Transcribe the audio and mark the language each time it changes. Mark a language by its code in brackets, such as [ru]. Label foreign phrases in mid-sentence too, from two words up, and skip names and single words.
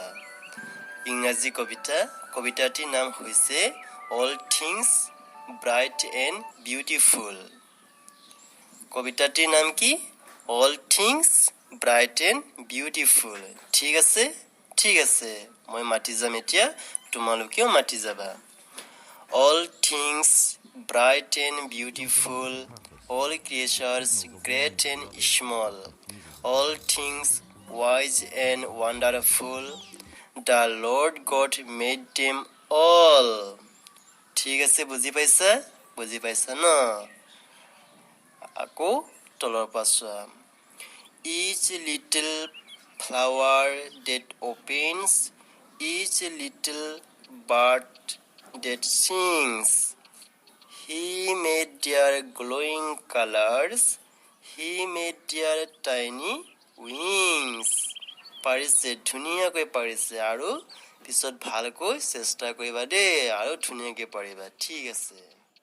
[as] ইংৰাজী কবিতাটিৰ নাম হৈছে অল থিংছ ব্ৰাইট এণ্ড বিউটিফুল। কবিতাটিৰ নাম কি? অল থিংছ ব্ৰাইট এণ্ড বিউটিফুল। ঠিক আছে, মই মাতি যাম এতিয়া, তোমালোকেও মাতি যাবা। [en] অল থিংছ ব্ৰাইট এণ্ড বিউটিফুল, all creatures great and small, all things wise and wonderful, the Lord God made them all. [as] ঠিক আছে, বুজি পাইছা ন? আকৌ তলৰ পৰা চোৱা। [en] Each little flower that opens, each little bird that sings, He made their glowing colors, He made their tiny wings. [as] পাৰিছে, ধুনীয়াকৈ পাৰিছে, আৰু পিছত ভালকৈ চেষ্টা কৰিবা দেই, আৰু ধুনীয়াকৈ পাৰিবা। ঠিক আছে।